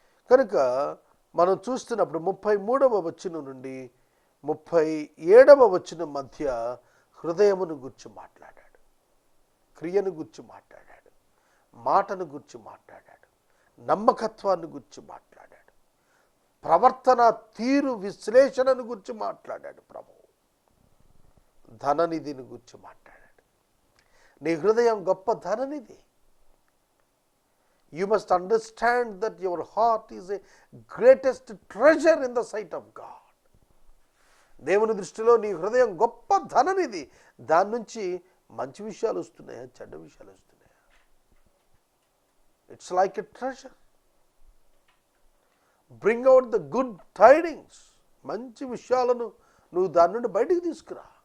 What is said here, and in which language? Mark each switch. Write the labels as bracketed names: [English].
[Telugu] కనుక మనం చూస్తున్నప్పుడు 33వ వచనం నుండి 37వ వచనం మధ్య హృదయమును గురించి మాట్లాడాడు, క్రియను గురించి మాట్లాడాడు, మాటను గురించి మాట్లాడాడు, నమ్మకత్వాన్ని గురించి మాట్లాడాడు, ప్రవర్తన తీరు విశ్లేషణను గురించి మాట్లాడాడు ప్రభువు, ధననిధిని గురించి మాట్లాడాడు. నీ హృదయం గొప్ప ధననిధి. [English] You must understand that your heart is a greatest treasure in the sight of God. [Telugu] దేవుని దృష్టిలో నీ హృదయం గొప్ప ధననిధి. దాని నుంచి మంచి విషయాలు వస్తున్నాయా, చెడ్డ విషయాలు వస్తున్నాయా? [English] It's like a treasure. Bring out the good tidings. [Telugu] మంచి విషయాలను నువ్వు దాని నుండి బయటికి తీసుకురా.